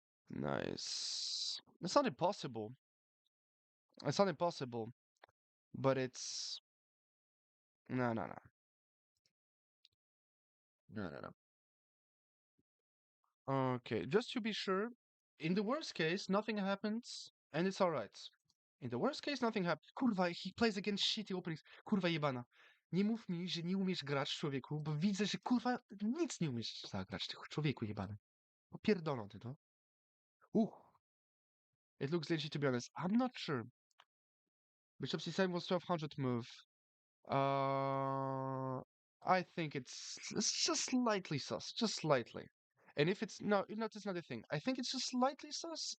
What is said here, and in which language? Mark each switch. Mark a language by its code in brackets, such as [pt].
[en] Nice. It's not impossible. It's not impossible, but it's no, no, no, no, no, no. Okay, just to be sure, in the worst case, nothing happens, and it's alright. In the worst case, nothing happens. Kurwa, he plays against shitty openings. [pl] Kurwa jebana. Nie mów mi, że nie umiesz grać, człowieku, bo widzę, że kurwa nic nie umiesz zagrać, ty człowieku jebany. Popierdolą ty to. [en] Uh, it looks legit to be honest. I'm not sure. Bishop c7 was 1200 move. Uh, I think it's just slightly sus, just slightly. And if it's no, that's another thing. I think it's just slightly sus.